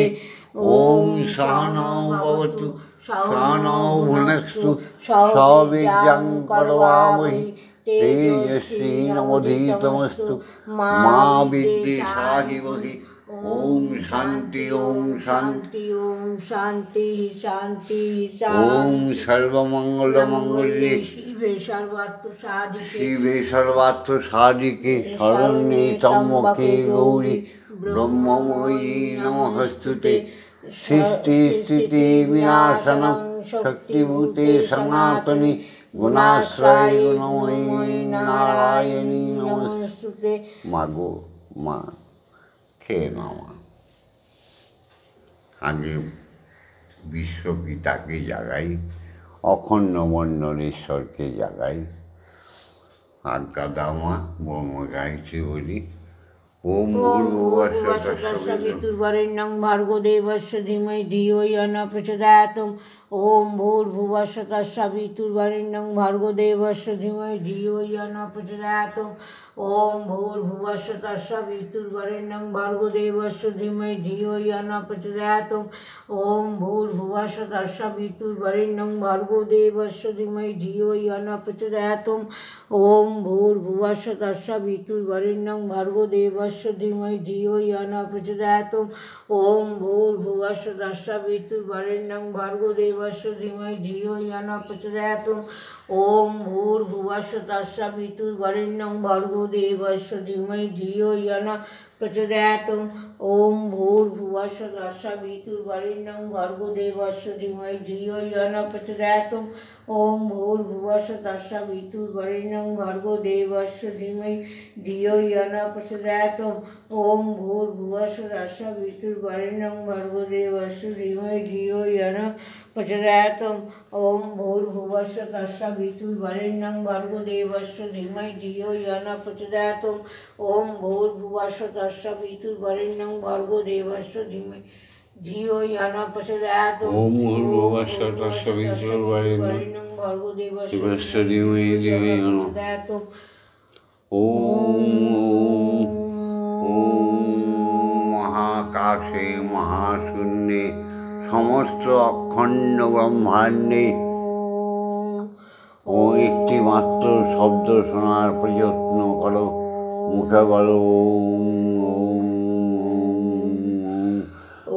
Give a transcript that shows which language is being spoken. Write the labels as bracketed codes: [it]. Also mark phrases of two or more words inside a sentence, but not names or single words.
[sa] ওম সহনৌ ভবতু সহনৌ ভুনক্তু সবীর্যং করবামহি তেজস্বিনাবধীতমস্তু মা বিদ্বিষাহিবহি। ওম শান্তি ওম শান্তি ওম শান্তি শান্তি ওম সর্বমঙ্গল মঙ্গলে শিবে সর্বার্থ সাধিকে শরণ্যে ত্র্যম্বকে গৌরী ব্রহ্মময়ী নমস্তুতে। সৃষ্টি স্থিতি বিনাশনং শক্তিভূতে সনাতনী গুণাশ্রয় গুণময়ী নারায়ণী নমস্তুতে। [bn] মাগো মা খেয়ে নাও মা। আগে বিশ্বপিতাকে জাগাই, অখণ্ড মণ্ডলেশ্বরকে জাগাই। আজ্ঞা দাও মা, ব্রহ্ম গাইছি বলি। [sa] ওম ভূর্ভুবস্সুঃ তৎসবিতুর্বরেণ্যং ভর্গো দেবস্য ধীমহি ধিয়ো ইয়ো ন প্রচোদয়াৎ। ওম ভূর্ভুবস্সুঃ তৎসবিতুর্বরেণ্যং ভর্গো দেবস্য ধীমহি ধিয়ো ইয়ো ন প্রচোদয়াৎ। ওম ভূর্ভুবস্সুঃ তৎসবিতুর্বরেণ্যং ভর্গো দেবস্য ধীমহি ধিয়ো ইয়ো ন প্রচোদয়াৎ। ওম ভূর্ভুবস্সুঃ তৎসবিতুর্বরেণ্যং ভর্গো দেবস্য ধীমহি ধিয়ো ইয়ো ন প্রচোদয়াৎ। ওম ভূর্ভুবস্সুঃ তৎসবিতুর্বরেণ্যং ভর্গো দেবস্য ধীমহি ধিয়ো ইয়ো ন প্রচোদয়াৎ। ওম ভূর্ভুবস্সুঃ তৎসবিতুর্বরেণ্যং ভর্গো দেবস্য ধীমহি ধিয়ো ইয়ো ন প্রচোদয়াৎ। ওম ভূর্ভুবস্সুঃ তৎসবিতুর্বরেণ্যং ভর্গো দেবস্য ধীমহি ধিয়ো ইয়ো ন প্রচোদয়াৎ। ওম ভূর্ভুবস্সুঃ তস্সবিতুর্বরেণ্যং ভর্গো দেবস্য ধীমহি ধিয়ো ইয়ো ন প্রচোদয়াৎ। ওম ভূর্ভুবস্সুঃ তস্সবিতুর্বরেণ্যং ভর্গো দেবস্য ধীমহি ধিয়ো ইয়ো ন প্রচোদয়াৎ। ওম ভূর্ভুবস্সুঃ তস্সবিতুর্বরেণ্যং ভর্গো দেবস্য ধীমহি ধিয়ো ইয়ো ন প্রচোদয়াৎ। ওম ভূর্ভুবস্সুঃ তস্সবিতুর্বরেণ্যং ভর্গো দেবস্য ধীমহি ধিয়ো ইয়ো ন প্রচোদয়াৎ। ওম ভূর্ভুবস্সুঃ তস্সবিতুর্বরেণ্যং ভর্গো দেবস্য ধীমহি ধিয়ো ইয়ো ন প্রচোদয়াৎ। ওম ভূর্ভুবস্সুঃ তস্সবিতুর্বরেণ্যং ভর্গো দেবস্য ধীমহি ধিয়ো ইয়ো ন প্রচোদয়াৎ। [bn] ওম মহাকাশে মহাশূন্যে সমস্ত অখণ্ড ব্রহ্মাণ্ডে ও একটি মাত্র শব্দ শোনার প্রযত্ন করো, মুখে বলো ওম ওম ওম।